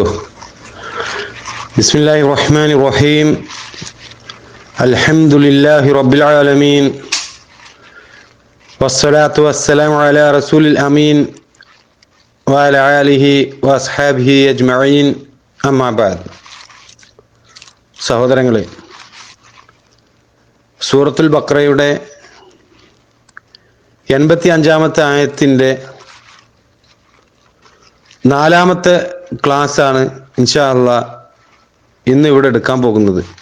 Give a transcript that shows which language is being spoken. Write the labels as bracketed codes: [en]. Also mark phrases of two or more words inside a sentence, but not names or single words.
[ar] بسم الله الرحمن الرحيم. الحمد لله رب العالمين والصلاة والسلام على رسول الأمين وعلى آله وأصحابه أجمعين أما بعد. [ml] സഹോദരങ്ങളെ, സൂറത്തുൽ ബഖറയുടെ 85-ാമത്തെ ആയത്തിൻ്റെ 4-ാമത്തെ ക്ലാസ്സാണ് [ar] إن شاء الله [ml] ഇന്ന് ഇവിടെ എടുക്കാൻ പോകുന്നത്.